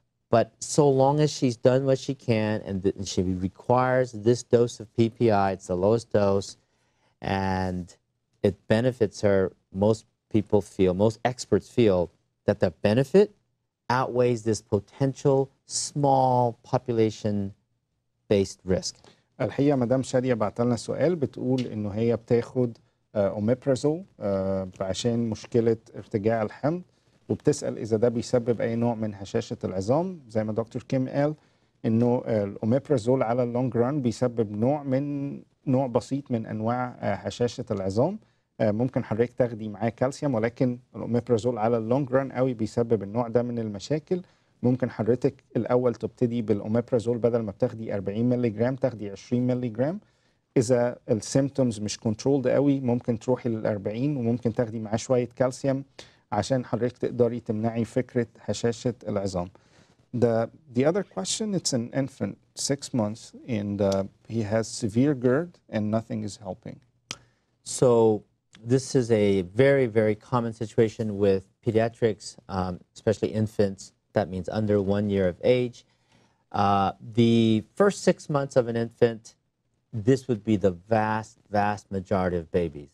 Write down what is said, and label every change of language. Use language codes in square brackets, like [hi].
[en] But so long as she's done what she can and she requires this dose of PPI, it's the lowest dose, and it benefits her, most people feel, most experts feel that the benefit outweighs this potential small population-based risk. [ar] الحقيقة مدام شادية بعت لنا سؤال بتقول إنه هي بتاخد أوميبرازول عشان مشكلة ارتجاع الحمض وبتسأل إذا ده بيسبب أي نوع من هشاشة العظام زي ما دكتور كيم قال إنه الأوميبرازول على اللونج ران بيسبب نوع بسيط من أنواع هشاشة العظام. ممكن حضرتك تاخدي معاه كالسيوم ولكن الأوميبرازول على اللونج ران قوي بيسبب النوع ده من المشاكل. ممكن حضرتك الأول تبتدي بالأوميبرازول بدل ما بتاخدي 40 مللي جرام تاخدي 20 مللي جرام. إذا السيمتومز مش كنترولد قوي ممكن تروحي لل40 وممكن تاخدي معاه شوية كالسيوم عشان حضرتك تقدري تمنعي فكرة هشاشة العظام. [en] The other question, it's an infant, 6 months, and he has severe GERD and nothing is helping. So this is a very, very common situation with pediatrics, especially infants. That means under 1 year of age. The first 6 months of an infant, this would be the vast, vast majority of babies.